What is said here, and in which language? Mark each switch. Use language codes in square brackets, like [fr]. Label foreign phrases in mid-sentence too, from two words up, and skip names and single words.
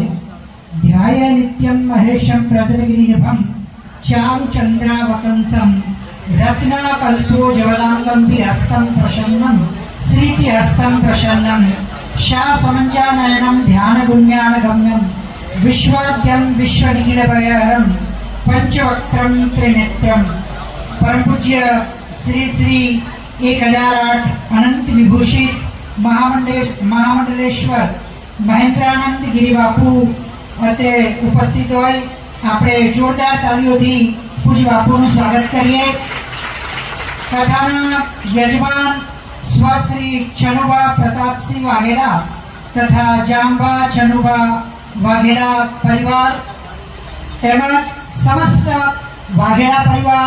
[sa] ध्याय नित्यं महेशं रजतगिरिनिभं चारुचन्द्रावतंसं रत्नाकल्पो जवलाङ्गं हस्तं प्रसन्नं श्रीतिहस्तं प्रसन्नं शासमञ्जानयनं ध्यानगुण्यानगम्यं विश्वाद्यं विश्वनिखिलभयहरं पंचवक्त्रं त्रिनेत्रं। [gu] પરમ પૂજ્ય શ્રી શ્રી 1008 અનંત વિભૂષિત મહામંડલેશ્વર મહેન્દ્રાનંદ ગિરી બાપુ અત્રે ઉપસ્થિત હોય આપણે જોરદાર તાળીઓથી પૂજ્ય બાપુનું સ્વાગત કરીએ। કથાના યજમાન સ્વશ્રી ચનુભા પ્રતાપસિંહ વાઘેલા તથા જાંબા ચનુભા વાઘેલા પરિવાર તેમજ સમસ્ત વાઘેલા પરિવાર